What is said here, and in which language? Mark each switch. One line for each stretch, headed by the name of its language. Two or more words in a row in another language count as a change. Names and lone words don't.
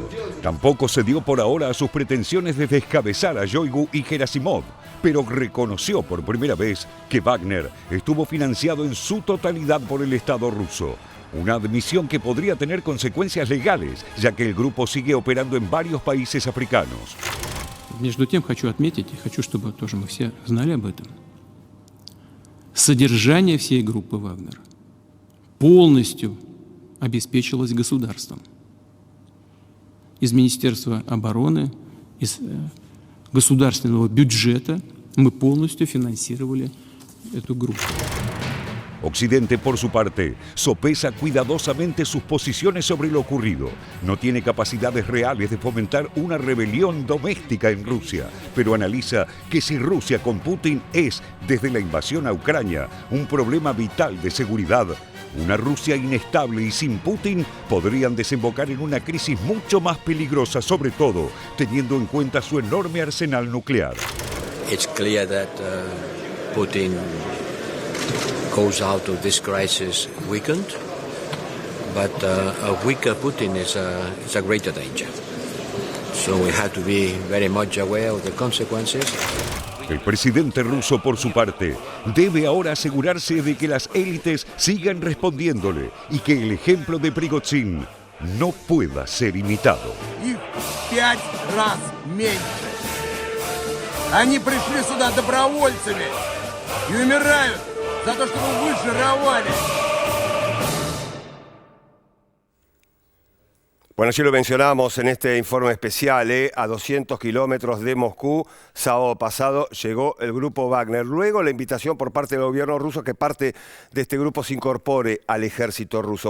Spanish: Tampoco se dio por ahora a sus pretensiones de descabezar a Shoigu y Gerasimov, pero reconoció por primera vez que Wagner estuvo financiado en su totalidad por el Estado ruso. Una admisión que podría tener consecuencias legales, ya que el grupo sigue operando en varios países africanos.
Russian: Между тем хочу отметить, и хочу, чтобы тоже мы все знали об этом, содержание всей группы «Вагнер» полностью обеспечилось государством. Из Министерства обороны, из государственного бюджета мы полностью финансировали эту группу.
Spanish: Occidente, por su parte, sopesa cuidadosamente sus posiciones sobre lo ocurrido. No tiene capacidades reales de fomentar una rebelión doméstica en Rusia, pero analiza que si Rusia con Putin es, desde la invasión a Ucrania, un problema vital de seguridad, una Rusia inestable y sin Putin podrían desembocar en una crisis mucho más peligrosa, sobre todo teniendo en cuenta su enorme arsenal nuclear.
English: It's clear that Putin goes out of this crisis weakened, but a weaker Putin is a greater danger. So we have to be very much aware of the consequences.
Spanish: El presidente ruso, por su parte, debe ahora asegurarse de que las élites sigan respondiéndole y que el ejemplo de Prigozhin no pueda ser imitado.
Russian: Их в 5 раз меньше. Они пришли сюда добровольцами и умирают за то, чтобы вы жировали.
Spanish: Bueno, sí lo mencionamos en este informe especial, a 200 kilómetros de Moscú, sábado pasado llegó el grupo Wagner. Luego la invitación por parte del gobierno ruso que parte de este grupo se incorpore al ejército ruso.